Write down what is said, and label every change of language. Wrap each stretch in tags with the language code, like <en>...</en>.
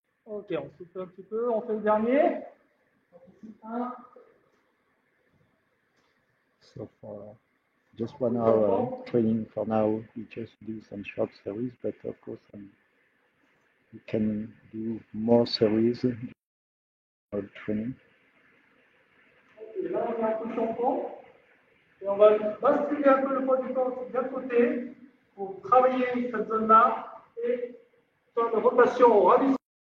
<fr>Ok, on souffle un petit peu, on fait le dernier. Un,</fr> <en>So for just 1 hour training for now, we just do some short series, but of course we can do more series of training.</en> <fr>et là, on met un peu de tampon. Et on va basculer un peu le poids du corps d'un côté pour travailler cette zone-là et faire une rotation au ras du sol.</fr>